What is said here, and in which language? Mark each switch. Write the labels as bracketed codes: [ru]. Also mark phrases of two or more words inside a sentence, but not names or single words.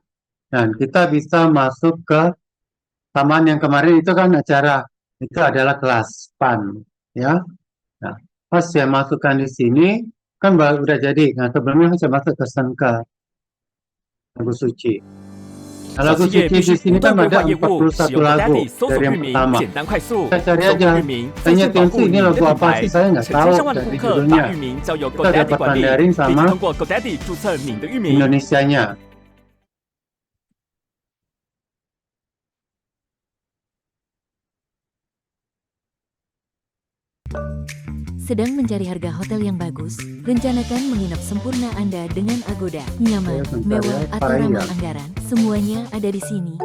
[id] Dan kita bisa masuk ke taman yang kemarin itu kan acara, itu adalah kelas PAN, ya. Nah, pas saya masukkan di sini, kan baru udah jadi. Nah, sebelumnya saya masuk ke Sangka, lagu suci. Nah, [zh] 小 [id] lagu [zh] 企业 [id] suci [zh] 必 [id] di [zh] 须 [id] sini [zh] 不断 [id] kan [zh] 规 [id] ada [zh] 划业务，使 [id] 41 [zh] 用 [id] lagu [zh] GoDaddy 搜索 [id] dari [zh] 域 [id] yang [zh] 名， [id] pertama. [zh] 简单快速。 [id] Kita cari [zh] 搜 [id] aja. [zh] 索域名，再 [id] Tanya [zh] 去保 [id] Tensu [zh] 护你 [id] ini [zh] 的 [id] lagu [zh] 品 [id] apa [zh] 牌 [id] sih? Saya nggak [zh] 成 [id] tahu [zh] 千上万的 [id] dari [zh] 顾客把 [id] judulnya. [zh] 域名交由 [id] Kita dapat [zh] GoDaddy 管理， [id] Mandarin [zh] 并且 [id] sama [zh] 通过 GoDaddy 注册你的域名。 [id] Indonesianya. Sedang mencari harga hotel yang bagus? Rencanakan menginap sempurna Anda dengan Agoda. Nyaman, mewah, atau ramah anggaran, semuanya ada di sini.